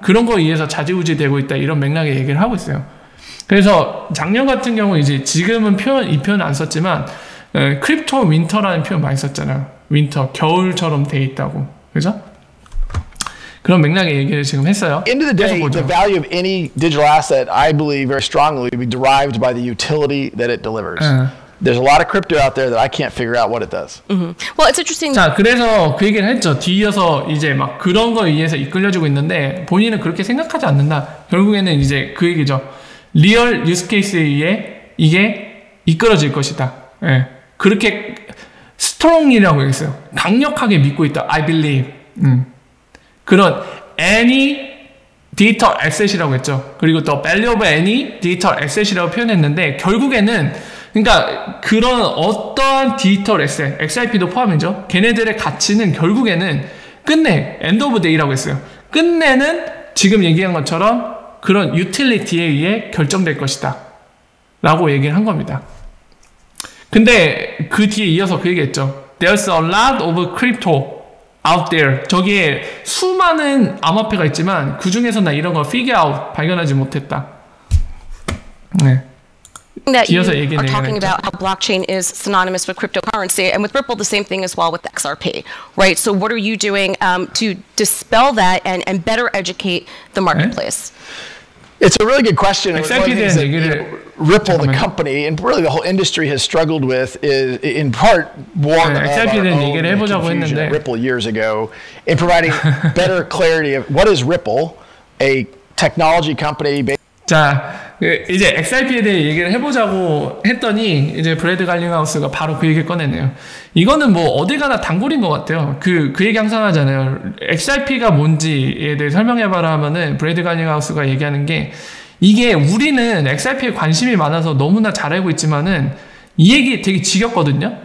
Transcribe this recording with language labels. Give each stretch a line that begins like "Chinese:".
Korean: 그런 거에 의해서 좌지우지 되고 있다. 이런 맥락의 얘기를 하고 있어요. 그래서 작년 같은 경우 이제 지금은 이 표현 안 썼지만 크립토 윈터라는 표현 많이 썼잖아요. 윈터, 겨울처럼 돼 있다고. 그죠? 그런 맥락의 얘기를 지금 했어요.
English: End of the day, the value of any digital asset, I believe very strongly, will be derived by the utility that it delivers. There's a lot of crypto out there that I can't figure out what it does. Well, it's interesting.
Korean: 자, 그래서 그 얘기를 했죠. 뒤이어서 이제 막 그런 거에 의해서 이끌려주고 있는데 본인은 그렇게 생각하지 않는다. 결국에는 이제 그 얘기죠. 리얼 유스 케이스에 의해 이게 이끌어질 것이다. 예. 그렇게 strong이라고 얘기했어요. 강력하게 믿고 있다.
English: I believe.
Korean: 그런
English: any digital asset
Korean: 이라고 했죠. 그리고 또
English: value of any digital asset
Korean: 이라고 표현했는데, 결국에는 그러니까 그런 어떠한 디지털 에셋, XRP도 포함이죠. 걔네들의 가치는 결국에는 끝내
English: end of day
Korean: 라고 했어요. 끝내는 지금 얘기한 것처럼 그런 유틸리티에 의해 결정될 것이다. 라고 얘기를 한 겁니다. 근데 그 뒤에 이어서 그 얘기했죠.
English: There's a lot of crypto out there.
Korean: 저기에 수많은 암호화폐가 있지만 그 중에서 나 이런 거
English: figure out
Korean: 발견하지 못했다. 네.
English: That you are talking about how blockchain is synonymous with cryptocurrency, and with Ripple the same thing as well with XRP, right? So what are you doing to dispel that and better educate the marketplace? It's a really good question. Ripple, the company, and really the whole industry has struggled with is, in part, born of our own confusion at Ripple years ago in providing better clarity of what is Ripple, a technology company based.
Korean: 자, 이제 XRP에 대해 얘기를 해보자고 했더니 이제 브래드 갈링하우스가 바로 그 얘기를 꺼내네요. 이거는 뭐 어디 가나 단골인 것 같아요. 그 얘기 항상 하잖아요. XRP가 뭔지에 대해 설명해봐라 하면은 브래드 갈링하우스가 얘기하는 게 이게 우리는 XRP에 관심이 많아서 너무나 잘 알고 있지만은 이 얘기 되게 지겹거든요.